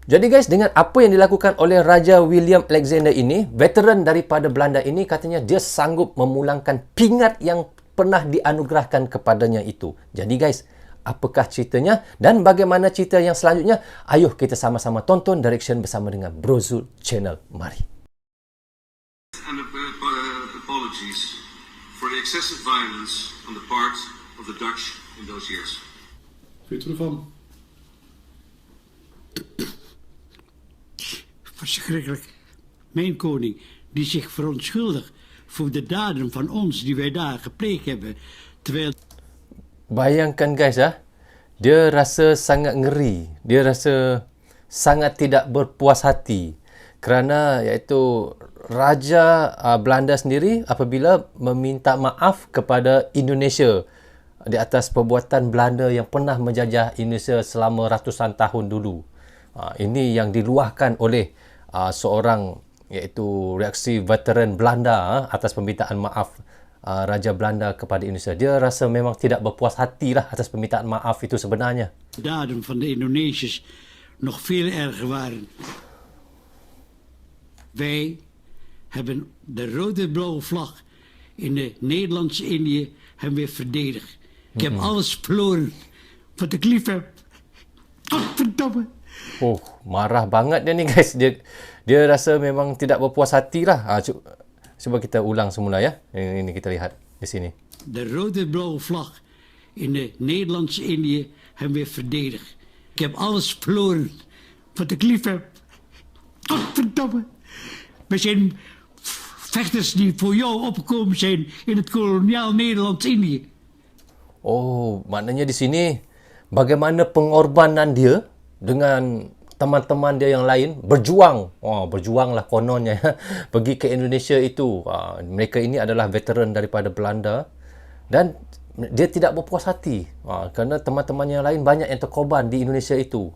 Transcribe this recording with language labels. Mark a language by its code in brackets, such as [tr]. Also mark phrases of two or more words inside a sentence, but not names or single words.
[ms] Jadi guys, dengan apa yang dilakukan oleh Raja William Alexander ini, veteran daripada Belanda ini, katanya dia sanggup memulangkan pingat yang pernah dianugerahkan kepadanya itu. Jadi guys, apakah ceritanya dan bagaimana cerita yang selanjutnya? Ayo kita sama-sama tonton direction bersama dengan Brozul Channel. Mari. [en] And apologies for the excessive violence on the part of the Dutch in those years. [nl] Weet u ervan? Verschrikkelijk. Mijn koning, die zich verontschuldigt voor de daden van ons die wij daar gepleegd hebben, terwijl... [ms] Bayangkan guys dia rasa sangat ngeri, dia rasa sangat tidak berpuas hati kerana iaitu Raja Belanda sendiri apabila meminta maaf kepada Indonesia di atas perbuatan Belanda yang pernah menjajah Indonesia selama ratusan tahun dulu. Ini yang diluahkan oleh seorang iaitu reaksi veteran Belanda atas permintaan maaf Raja Belanda kepada Indonesia. Dia rasa memang tidak berpuas hati lah atas permintaan maaf itu sebenarnya. [nl] Daden van de Indonesiërs nog veel erger waren. Wij hebben de rode-blauwe vlag in de Nederlandse-Indië hebben weer verdedigd. Ik heb alles verloren wat ik lief heb. Verdomme. [ms] Oh, marah banget dia ni guys. Dia rasa memang tidak berpuas hati lah. Cuba kita ulang semula ya. Ini kita lihat di sini. [nl] De rode-blauwe vlag in de Nederlandse-Indië hebben weer verdedigd. Ik heb alles verloren wat ik lief heb. Verdomme. We zijn vechters die voor jou opgekomen zijn in het koloniaal Nederlands-Indië. [ms] Oh, maknanya di sini bagaimana pengorbanan dia dengan teman-teman dia yang lain berjuang. Berjuanglah kononnya pergi ke Indonesia itu. Mereka ini adalah veteran daripada Belanda dan dia tidak berpuas hati kerana teman-teman yang lain banyak yang terkorban di Indonesia itu.